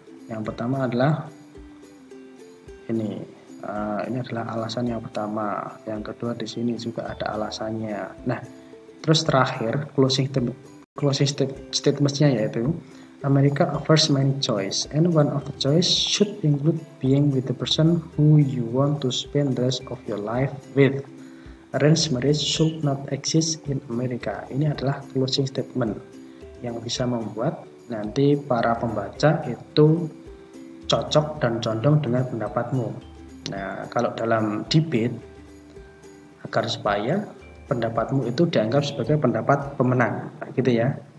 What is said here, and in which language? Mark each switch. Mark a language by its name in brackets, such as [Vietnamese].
[Indonesian] Yang pertama adalah ini adalah alasan yang pertama. Yang kedua di sini juga ada alasannya. Nah, terus terakhir closing statement-nya yaitu [English] America offers many choice and one of the choice should include being with the person who you want to spend the rest of your life with. Arranged marriage should not exist in America. [Indonesian] Ini adalah closing statement yang bisa membuat nanti para pembaca itu cocok dan condong dengan pendapatmu. Nah, kalau dalam debate, agar supaya pendapatmu itu dianggap sebagai pendapat pemenang, gitu ya.